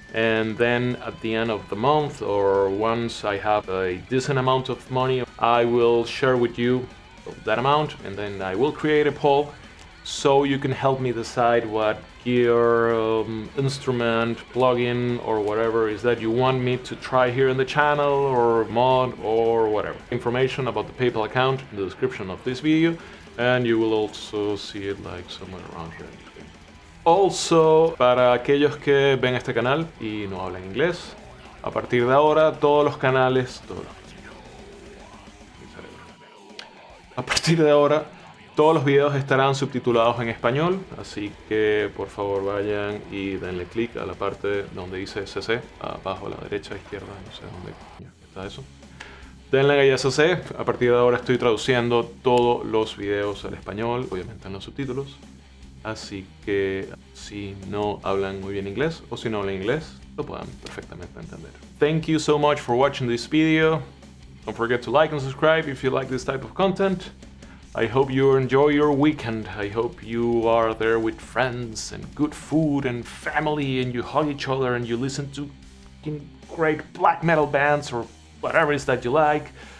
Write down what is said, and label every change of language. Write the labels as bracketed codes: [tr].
[en] And then at the end of the month, or once I have a decent amount of money, I will share with you that amount, and then I will create a poll so you can help me decide what gear, instrument, plugin, or whatever is that you want me to try here in the channel, or mod, or whatever. Information about the PayPal account in the description of this video, and you will also see it like somewhere around here. [es] Also, para aquellos que ven este canal y no hablan inglés, a partir de ahora todos los canales, a partir de ahora todos los videos estarán subtitulados en español, así que por favor vayan y denle clic a la parte donde dice CC, abajo a la derecha, izquierda, no sé dónde está eso. Denle ahí a CC, a partir de ahora estoy traduciendo todos los videos al español, obviamente en los subtítulos. Así que si no hablan muy bien inglés o si no hablan inglés, lo puedan perfectamente entender. [en] Thank you so much for watching this video. Don't forget to like and subscribe if you like this type of content. I hope you enjoy your weekend. I hope you are there with friends and good food and family, and you hug each other and you listen to great black metal bands or whatever it is that you like.